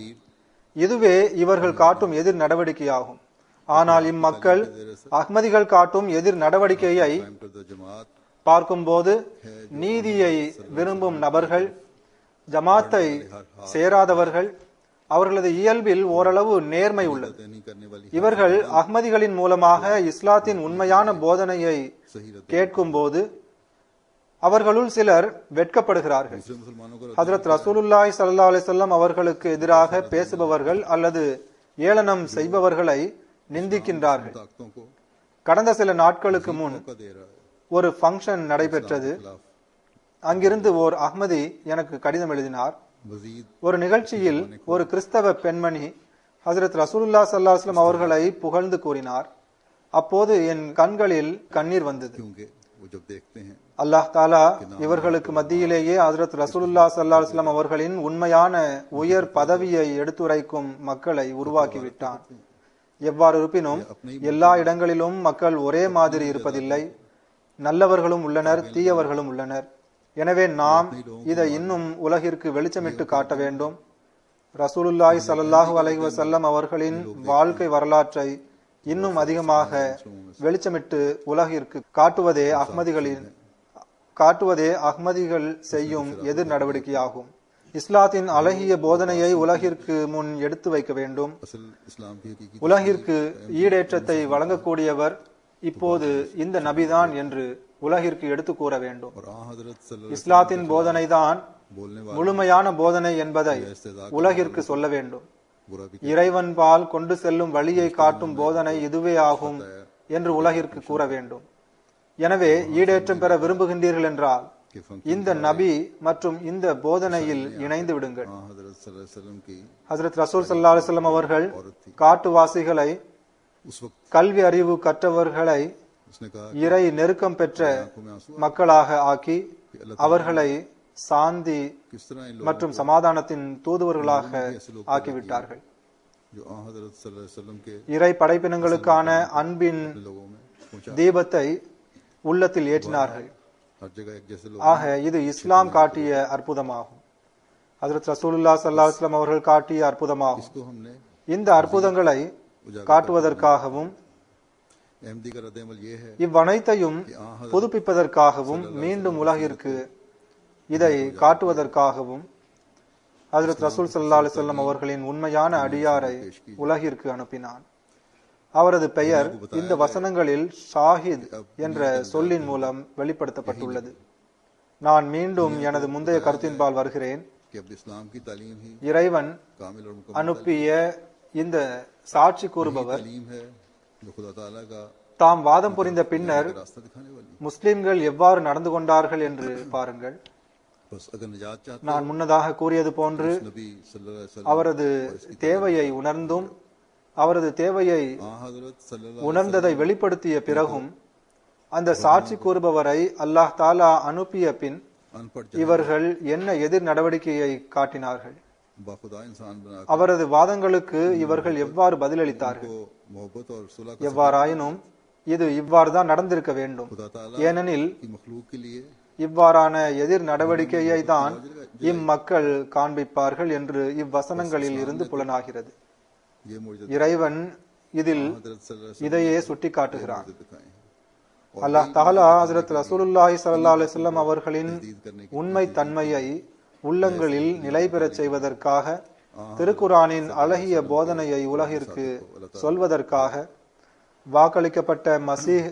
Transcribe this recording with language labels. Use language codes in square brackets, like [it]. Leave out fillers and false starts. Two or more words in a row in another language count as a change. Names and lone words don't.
[ta] இதுவே இவர்கள் காட்டும் எதிர் நடவடிக்கையாகும். ஆனால் இம்மக்கள் அஹ்மதிகள் காட்டும் எதிர் நடவடிக்கையை [ur] जमात [ta] பார்க்கும்போது நீதியை விரும்பும் நபர்கள், ஜமாத்தை சேராதவர்கள், அவர்களது இயல்பில் ஓரளவு நேர்மை உள்ளது. [ur] نہیں کرنے والی [ta] இவர்கள் அஹ்மதிகளின் மூலமாக இஸ்லாத்தின் உண்மையான போதனையை கேட்கும் போது அவர்களுள் சிலர் வெட்கப்படுகிறார்கள். [ur] مسلمانوں کو [ta] ஹஜ்ரத் [ar] رسول الله صلى الله عليه وسلم [ta] அவர்களுக்கு எதிராக பேசுபவர்கள் அல்லது ஏளனம் செய்பவர்களை நிந்திக்கின்றார்கள். [ur] طاقتوں کو [ta] கடந்த சில நாட்களுக்கு முன் [ur] کا دے رہا ہے [ta] ஒரு ஃபங்க்ஷன் நடைபெற்றது. [ur] खिलाफ [ta] அங்கிருந்து ஓர் அஹ்மதி எனக்கு கடிதம் எழுதினார். [ur] मजीद [ta] ஒரு நிகழ்ச்சியில் ஒரு கிறிஸ்தவ பெண்மணி ஹஜ்ரத் [ar] رسول الله صلى الله عليه وسلم [ta] அவர்களை புகழ்ந்து கூறினார். அப்போது என் கண்களில் கண்ணீர் வந்தது. [ur] کیونکہ وہ جب دیکھتے ہیں [ar] الله تعالى [ta] இவர்களுக்கு மத்தியிலேயே ஹஜ்ரத் [ar] رسول الله صلى الله عليه وسلم [ta] அவர்களின் உண்மையான உயர் பதவியை எடுத்துரைக்கும் மக்களை உருவாக்கிவிட்டான். எவ்வாறு இருப்பினும் எல்லா இடங்களிலும் மக்கள் ஒரே மாதிரி இருப்பதில்லை. நல்லவர்களும் உள்ளனர், தீயவர்களும் உள்ளனர். எனவே நாம் இதை இன்னும் உலகிற்கு வெளிச்சமிட்டு காட்ட வேண்டும். [ar] رسول الله صلى الله عليه وسلم [ta] அவர்களின் வாழ்க்கை வரலாற்றை இன்னும் அதிகமாக வெளிச்சமிட்டு உலகிற்கு காட்டுவதே அஹ்மதிகள் செய்யும் எதிர் நடவடிக்கையாகும். இஸ்லாத்தின் அழகிய போதனையை உலகிற்கு முன் எடுத்து வைக்க வேண்டும். [ur] اصل اسلام کی حقیقی [ta] உலகிற்கு ஈடேற்றத்தை வழங்கக்கூடியவர் இப்போது இந்த நபிதான் என்று உலகிற்கு எடுத்து கூற வேண்டும். [ur] اور آ حضرت صلی اللہ [ta] இஸ்லாத்தின் போதனைதான் [ur] बोलने [ta] முழுமையான போதனை என்பதை உலகிற்கு சொல்ல வேண்டும். [ur] برا بھی [ta] இறைவன் பால் கொண்டு செல்லும் வழியை காட்டும் போதனை இதுவே ஆகும் என்று உலகிற்கு கூற வேண்டும். எனவே ஈடேற்றம் பெற விரும்புகின்றீர்கள் என்றால் [ur] کے فنک [ta] இந்த நபி மற்றும் இந்த போதனையில் இணைந்து விடுங்கள். [ur] آ حضرت [ar] صلى الله عليه وسلم [ur] की [ta] ஹஜ்ரத் [ar] رسول صلى الله عليه وسلم [ta] அவர்கள் காட்டுவாசிகளை, [ur] اس وقت [ta] கல்வி அறிவு கற்றவர்களை [ur] اس نے کہا [ta] இறை நெருக்கம் பெற்ற [ur] آنکھوں میں آنسو [ta] மக்களாக ஆக்கி அவர்களை சாந்தி [ur] کس طرح ان لوگوں [ta] மற்றும் சமாதானத்தின் தூதுவர்களாக ஆக்கிவிட்டார்கள். [ur] جو آ حضرت [ar] صلى الله عليه وسلم [ur] के [ta] இறை படைப்பினங்களுக்கான அன்பின் [ur] لوگوں میں پہنچا [ta] தீபத்தை உள்ளத்தில் ஏற்றினார்கள். [ur] ہر جگہ ایک جیسے لوگ [ta] ஆக இது இஸ்லாம் காட்டிய அற்புதமாகும். ஹஜ்ரத் [ar] رسول الله صلى الله عليه وسلم [ta] அவர்கள் காட்டிய அற்புதமாகும். [ur] اس کو ہم نے [ta] இந்த அற்புதங்களை காட்டுவதற்காகவும் [ur] احمدی کا ردِ عمل یہ ہے [ta] இவ்வனைத்தையும் புதுப்பிப்பதற்காகவும் மீண்டும் உலகிற்கு இதை காட்டுவதற்காகவும் ஹஜ்ரத் [ar] رسول صلى الله عليه وسلم [ta] அவர்களின் உண்மையான அடியாரை உலகிற்கு அனுப்பினான். அவரது பெயர் இந்த வசனங்களில் ஷாஹித் என்ற சொல்லின் மூலம் வெளிப்படுத்தப்பட்டுள்ளது. நான் மீண்டும் எனது முந்தைய கருத்தின்பால் வருகிறேன். [ur] کہ اب اسلام کی تعلیم ہی [ta] இறைவன் [ur] کامل اور مکمل [ta] அனுப்பிய இந்த சாட்சி கூறுபவர் [ur] تعلیم ہے جو خدا تعالیٰ کا [ta] தாம் வாதம் புரிந்த பின்னர் [ur] راستہ دکھانے والی [ta] முஸ்லிம்கள் எவ்வாறு நடந்து கொண்டார்கள் என்று பாருங்கள். [ur] بس اگر نجات چاہتے [ta] நான் முன்னதாக கூறியது போன்று [ur] नबी [ar] صلى الله عليه وسلم [ta] அவரது தேவையை உணர்ந்தும் அவரது தேவையை [ur] آ حضرت صلی اللہ [ta] உணர்ந்ததை வெளிப்படுத்திய பிறகும் அந்த சாட்சி கூறுபவரை [ar] الله تعالى [ta] அனுப்பிய பின் [ur] अनपढ़ [ta] இவர்கள் என்ன எதிர் நடவடிக்கையை காட்டினார்கள்? [ur] باخدا انسان بنا [ta] அவரது வாதங்களுக்கு இவர்கள் எவ்வாறு பதிலளித்தார்கள்? [ur] کو محبت اور صلح کا [ta] எவ்வாறாயினும் இது இவ்வாறுதான் நடந்திருக்க வேண்டும். [ur] خدا تعالیٰ [ta] ஏனெனில் [ur] کی مخلوق کے لیے [ta] இவ்வாறான எதிர் நடவடிக்கையை தான் இம்மக்கள் காண்பிப்பார்கள் என்று இவ்வசனங்களில் இருந்து புலனாகிறது. [ur] یہ موجود [ta] இறைவன் இதில் [ur] حضرت صلی اللہ [ta] இதையே சுட்டி காட்டுகிறான். [ar] عليه وسلم [ur] دکھائے ہیں [ar] الله تعالى [ta] ஹஜ்ரத் [ar] رسول الله صلى الله عليه وسلم [ta] அவர்களின் உண்மை தன்மையை உள்ளங்களில் நிலை பெறச் செய்வதற்காக திருக்குரானின் அழகிய போதனையை உலகிற்கு சொல்வதற்காக வாக்களிக்கப்பட்ட மசீஹ்